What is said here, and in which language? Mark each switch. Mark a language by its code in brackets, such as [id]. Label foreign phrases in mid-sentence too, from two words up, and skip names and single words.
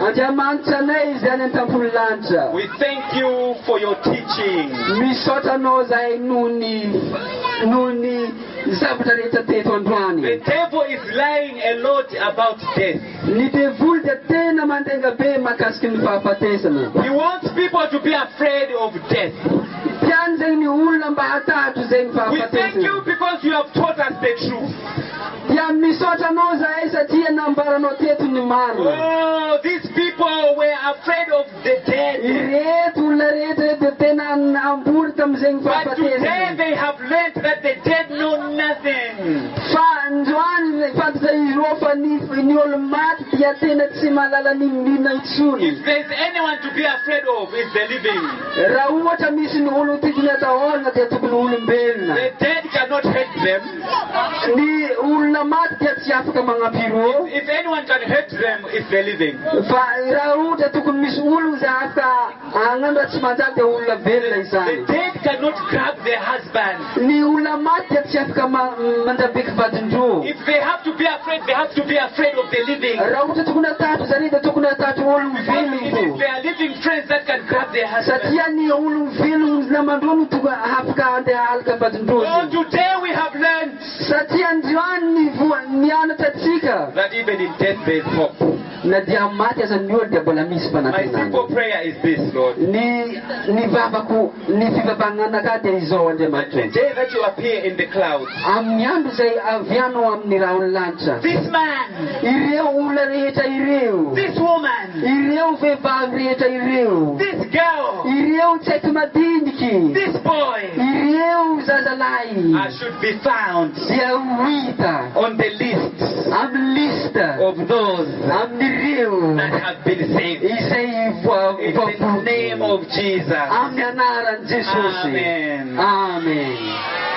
[mg] Andriamanitra anay izy any an-tampony lanitra [en] we thank you for your teaching. [mg] misaotra anao zahay noho ny zavatra rehetra teto [en] The [mg] androany [en] devil is lying a lot about death. [mg] ny devoly dia tena mandenga be mahakasiky ny fahafatesana [en] He wants people to be afraid of death. [mg] tiany zegny ny olona mba hatahatro zegny [en] We thank you [mg] fahafatesana [en] because you have taught us the truth. [mg] dia misaotra anao zahay satria nambaranao teto ny marina [en] Oh, these people people were afraid of the dead. [mg] Ireto olona rehetra dia tena ambory tamin'izay [en] But today [mg] fahafatesana. [en] they have learned that the dead know nothing. [mg] Fa androany fantatra ireo fa ny olo-maty dia tena tsy mahalala n'inona intsony. [en] If there's anyone to be afraid of, it's the living. [mg] Raha ohatra misy ny olo tokony atahorana dia tokony olombelona. [en] The dead cannot hurt them. [mg] Ny olona maty dia tsy afaka manampy ireo. [en] If anyone can hurt them, it's the living. [mg] Fa raha ohatra tokony misy olo izay afaka hagnano raha tsy manjary dia olona velona [en] The [mg] izany. [en] dead cannot grab their husband. [mg] Ny olona maty dia tsy afaka mandrabeky vadin-droa. [en] If they have to be afraid, they have to be afraid of the living. [mg] Raha ohatra tokony atahatra zany dia tokony atahatra olo velona [en] It [mg] fo. [en] is their living friends that can grab their husband. [mg] Satria ny olo velona namandreo no tokony afaka andeha halaka vadin-droa. [en] Oh, today we have learned [mg] Satria androany nianatra atsika [en] that even in death there is hope. [mg] na dia maty aza ny olo dia mbola misy [en] My [mg] fanatenana. [en] simple prayer is this, Lord. [mg] Ny vavako ny fivavahananaka dia izao [en] The [mg] Andriamanitra. [en] day that you appear in the clouds, [mg] Amin'ny andro izay avianao amin'ny rahony lanitra. [en] this man, [mg] Ireo olona rehetra ireo. [en] this woman, [mg] Ireo vehivavy rehetra ireo. [en] this girl, [mg] Ireo tsaiko madiniky. [en] this boy [mg] Ireo zazalahy. [en] should be found [mg] Dia hita [en] on the list [mg] amin'ny lista [en] of those [mg] amin'ireo [en] that have been saved. [mg] izay [en] In the name of Jesus. [mg] amin'ny anaran'i Jesosy. [en] Amen. [mg] Amen.